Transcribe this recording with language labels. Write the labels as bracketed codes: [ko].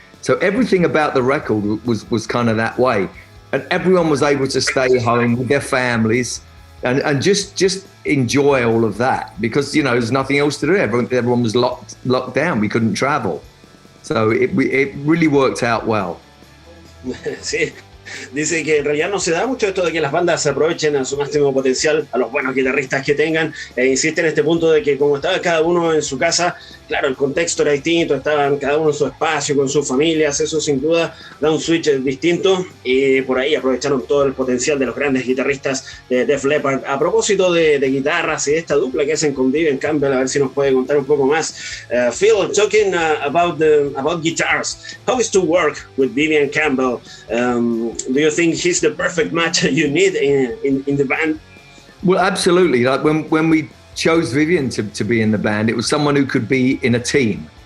[en] So everything about the record was kind of that way. And everyone was able to stay home with their families and just enjoy all of that, because, you know, there's nothing else to do. Everyone was locked down. We couldn't travel. So it really worked out well. [es] Sí. Dice que en realidad no se da mucho esto de que las bandas se aprovechen a su máximo potencial a los buenos guitarristas que tengan, e insiste en este punto de que como estaba cada uno en su casa, claro, el contexto era distinto, estaban cada uno en su espacio con sus familias, eso sin duda da un switch distinto, y por ahí aprovecharon todo el potencial de los grandes guitarristas de Def Leppard. A propósito de guitarras y de esta dupla que hacen con Vivian Campbell, a ver si nos puede contar un poco más. [en] Phil, talking about guitars, how is to work with Vivian Campbell? Do you think he's the perfect match you need in the band? Well, absolutely. Like when we chose Vivian to be in the band, it was someone who could be in a team.